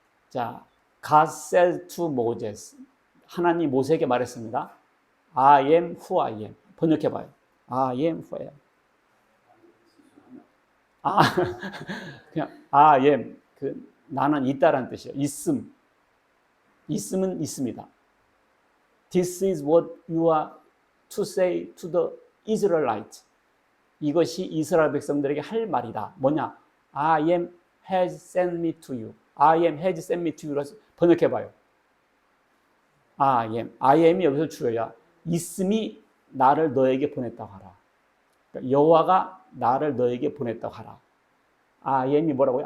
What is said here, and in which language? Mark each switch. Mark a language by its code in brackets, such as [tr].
[ko] 자, [en] God said to Moses. [ko] 하나님 모세에게 말했습니다. [en] I am who I am. [ko] 번역해봐요. [en] I am who I am. 그냥 I am. [ko] 나는 있다라는 뜻이에요. 있음. 있음은 있습니다. [en] This is what you are to say to the Israelites. [ko] 이것이 이스라엘 백성들에게 할 말이다. 뭐냐? [en] I am has sent me to you. I am has sent me to you. [ko] 번역해봐요. [en] I am. [ko] I am이 여기서 주어야. 있음이 나를 너에게 보냈다고 하라. 그러니까 여호와가 나를 너에게 보냈다고 하라. I am이 뭐라고요?